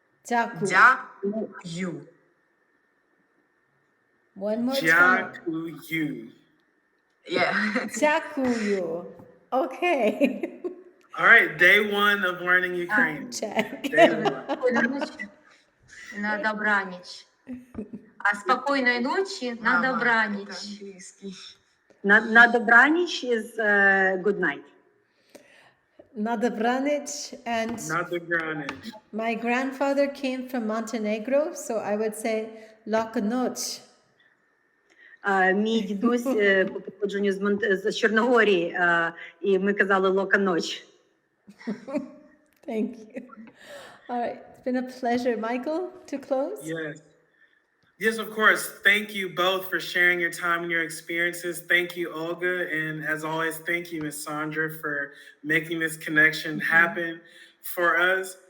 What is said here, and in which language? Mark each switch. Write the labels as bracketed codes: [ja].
[uk] Дякую. Дякую. [en] One more time. [uk] Дякую. [en] Yeah. [uk] Дякую. [en] Okay. All right, day one of learning Ukrainian. Check. Day one. [ru] Спокойной ночи. [uk] На добраніч. А спокійної ночі на добраніч. Англійський. На добраніч [en] is good night. [uk] Na dobranic, [en] and Not the Granage. my grandfather came from Montenegro, so I would say [sr] Laka noc. [uk] Мій дідусь по походженню з Чорногорії, і ми казали «Лока ноч». [en] Thank you. All right, it's been a pleasure. Michael, to close? Yes. Yes, of course. Thank you both for sharing your time and your experiences. Thank you, Olga. And as always, thank you, Ms. Sandra, for making this connection happen for us.